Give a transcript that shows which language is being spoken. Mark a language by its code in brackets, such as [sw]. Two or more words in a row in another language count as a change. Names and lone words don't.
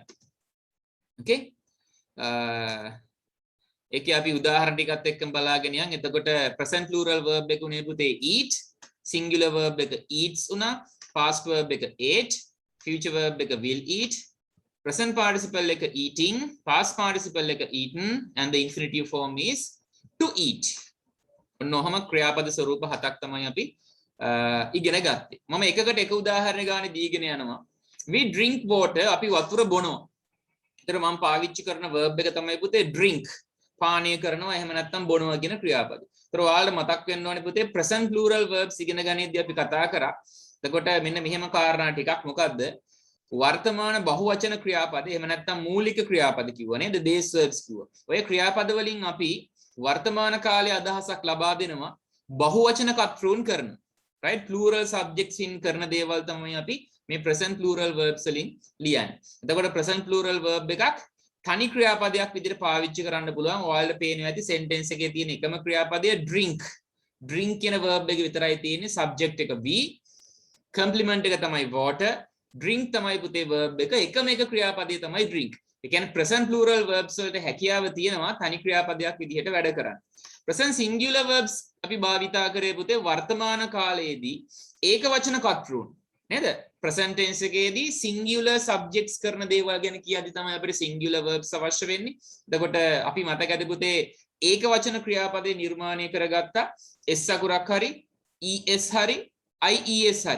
[en] Okay? [si] ඒකේ අපි උදාහරණ ටිකත් එක්කම බලාගෙන යන්. [en] එතකොට present plural verb [si] එක උනේ පුතේ [en] eat, singular verb එක eats උනා, past verb එක ate, future verb එක will eat, present participle එක eating, past participle එක eaten, and the infinitive form is to eat. [si] ඔන්නෝම ක්‍රියාපද ස්වරූප හතක් තමයි අපි ඉගෙන ගත්තේ. මම එකකට එක උදාහරණ ගානේ දීගෙන යනවා. [en] We drink water, [si] අපි වතුර බොනවා. ඒතර මම පාවිච්චි කරන verb එක තමයි පුතේ drink. පානීය කරනවා එහෙම නැත්නම් බොනවා කියන ක්‍රියාපද. ඒතර ඔයාලට මතක් වෙන්න ඕනේ පුතේ [en] present plural verbs [si] ඉගෙන ගනිද්දී අපි කතා කරා. එතකොට මෙන්න මෙහෙම කාරණා ටිකක් මොකද්ද? වර්තමාන බහුවචන ක්‍රියාපද එහෙම නැත්නම් මූලික ක්‍රියාපද කිව්වා නේද? [en] base verbs කිව්වා. [si] ඔය ක්‍රියාපද වලින් අපි වර්තමාන කාලයේ අදහසක් ලබා දෙනවා බහුවචන කර්තෘන් කරන. right? [en] plural subjects in [si] කරන දේවල් තමයි අපි මේ [en] present plural verbs [si] වලින් ලියන්නේ. එතකොට [en] present plural verb [si] එකක් තනි ක්‍රියාපදයක් විදිහට පාවිච්චි කරන්න පුළුවන්. ඔයාලට පේනවා ඇති sentence එකේ තියෙන එකම ක්‍රියාපදය drink. drink කියන verb එක විතරයි තියෙන්නේ. subject එක be, complement එක තමයි [en] water, drink [si] තමයි පුතේ verb එක. එකම එක ක්‍රියාපදය තමයි drink. ඒ කියන්නේ [en] present plural verbs [si] වලට හැකියාව තියෙනවා තනි ක්‍රියාපදයක් විදිහට වැඩ කරන්න. [en] present singular verbs [si] අපි භාවිතා කරේ පුතේ වර්තමාන කාලයේදී ඒක වචන කර්තෘන් නේද? [en] present tense [si] එකේදී [en] singular subjects [si] කරන දේවල් ගැන කියද්දි තමයි අපිට [en] singular verbs [si] අවශ්‍ය වෙන්නේ. එතකොට අපි මතක ඇති පුතේ ඒක වචන ක්‍රියාපදේ නිර්මාණය කරගත්තා s අකුරක් හරි es හරි ies හරි.